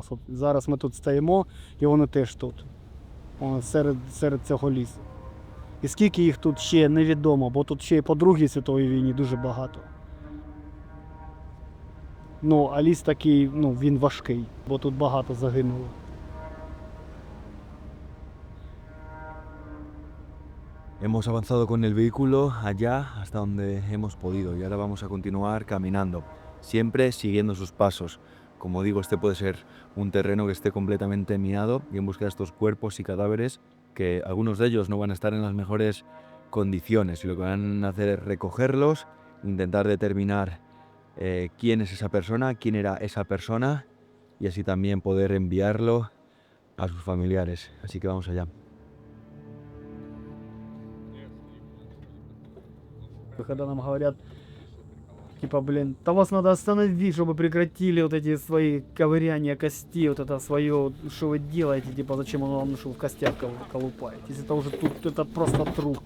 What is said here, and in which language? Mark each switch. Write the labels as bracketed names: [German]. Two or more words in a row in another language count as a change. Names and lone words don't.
[Ukrainian] От зараз ми тут стоїмо і вони теж тут, серед цього лісу. І скільки їх тут ще невідомо, бо тут ще і по Другій світовій війні дуже багато. Ну, а ліс такий, ну, він важкий, бо тут багато загинуло. [Spanish] Hemos avanzado con el vehículo allá hasta donde hemos podido y ahora vamos a continuar caminando, siempre siguiendo sus pasos. Como digo, este puede ser un terreno que esté completamente minado y en busca de estos cuerpos y cadáveres que algunos de ellos no van a estar en las mejores condiciones y lo que van a hacer es recogerlos, intentar determinar quién es esa persona, quién era esa persona y así también poder enviarlo a sus familiares. Así que vamos allá. [Russian] Когда нам говорят, типа, блин, да вас надо остановить, чтобы прекратили вот эти свои ковыряния костей, вот это свое, что вы делаете, типа, зачем оно вам, что в костях колупаетесь, это уже тут, это просто трупы.